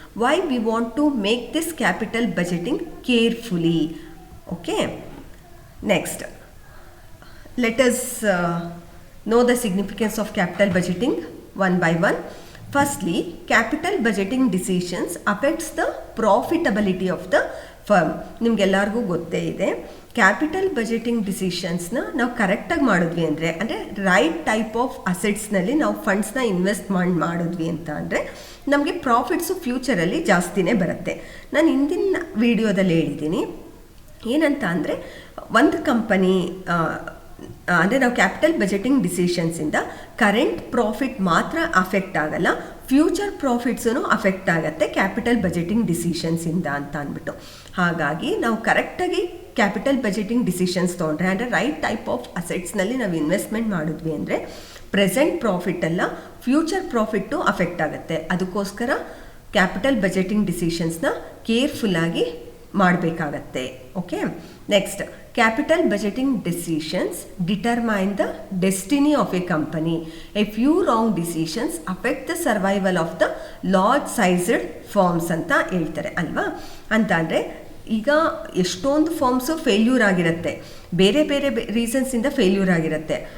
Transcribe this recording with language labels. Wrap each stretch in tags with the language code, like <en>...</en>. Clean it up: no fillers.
<en>Why we want to make this capital budgeting carefully. Okay. Next, let us know the significance of capital budgeting one by one. Firstly, capital budgeting decisions affects the profitability of the firm.</en> <kn>ನಿಮಗೆಲ್ಲರಿಗೂ ಗೊತ್ತೇ ಇದೆ, capital budgeting ಡಿಸಿಷನ್ಸ್ನ ನಾವು ಕರೆಕ್ಟಾಗಿ ಮಾಡಿದ್ವಿ ಅಂದರೆ right type of ಅಸೆಟ್ಸ್ನಲ್ಲಿ ನಾವು ಫಂಡ್ಸ್ನ invest ಮಾಡಿದ್ವಿ ಅಂತ ಅಂದರೆ ನಮಗೆ ಪ್ರಾಫಿಟ್ಸು ಫ್ಯೂಚರಲ್ಲಿ ಜಾಸ್ತಿನೇ ಬರುತ್ತೆ. ನಾನು ಹಿಂದಿನ ವಿಡಿಯೋದಲ್ಲಿ ಹೇಳಿದ್ದೀನಿ ಏನಂತ ಅಂದರೆ, ಒಂದು ಕಂಪನಿ ಅಂದರೆ ನಾವು ಕ್ಯಾಪಿಟಲ್ ಬಜೆಟಿಂಗ್ ಡಿಸಿಷನ್ಸಿಂದ ಕರೆಂಟ್ ಪ್ರಾಫಿಟ್ ಮಾತ್ರ ಅಫೆಕ್ಟ್ ಆಗಲ್ಲ, ಫ್ಯೂಚರ್ ಪ್ರಾಫಿಟ್ಸೂ ಅಫೆಕ್ಟ್ ಆಗುತ್ತೆ ಕ್ಯಾಪಿಟಲ್ ಬಜೆಟಿಂಗ್ ಡಿಸಿಷನ್ಸಿಂದ ಅಂತ ಅಂದ್ಬಿಟ್ಟು. ಹಾಗಾಗಿ ನಾವು ಕರೆಕ್ಟಾಗಿ ಕ್ಯಾಪಿಟಲ್ ಬಜೆಟಿಂಗ್ ಡಿಸಿಷನ್ಸ್ ತೊಗೊಂಡ್ರೆ ಅಂದರೆ ರೈಟ್ ಟೈಪ್ ಆಫ್ ಅಸೆಟ್ಸ್ನಲ್ಲಿ ನಾವು ಇನ್ವೆಸ್ಟ್ಮೆಂಟ್ ಮಾಡಿದ್ವಿ ಅಂದರೆ ಪ್ರೆಸೆಂಟ್ ಪ್ರಾಫಿಟ್ ಅಲ್ಲ, ಫ್ಯೂಚರ್ ಪ್ರಾಫಿಟ್ಟು ಅಫೆಕ್ಟ್ ಆಗುತ್ತೆ. ಅದಕ್ಕೋಸ್ಕರ ಕ್ಯಾಪಿಟಲ್ ಬಜೆಟಿಂಗ್ ಡಿಸಿಷನ್ಸ್ನ ಕೇರ್ಫುಲ್ಲಾಗಿ ಮಾಡಬೇಕಾಗತ್ತೆ.</kn> <en>Okay. Next, capital budgeting decisions determine the destiny of a company. A few wrong decisions affect the survival of the large sized firms</en> <kn>ಅಂತ ಹೇಳ್ತಾರೆ ಅಲ್ವಾ. ಅಂತ ಅಂದರೆ ಈಗ ಎಷ್ಟೊಂದು ಫರ್ಮ್ಸು ಫೇಲ್ಯೂರ್ ಆಗಿರುತ್ತೆ, ಬೇರೆ ಬೇರೆ ರೀಸನ್ಸಿಂದ ಫೇಲ್ಯೂರ್ ಆಗಿರುತ್ತೆ.</kn>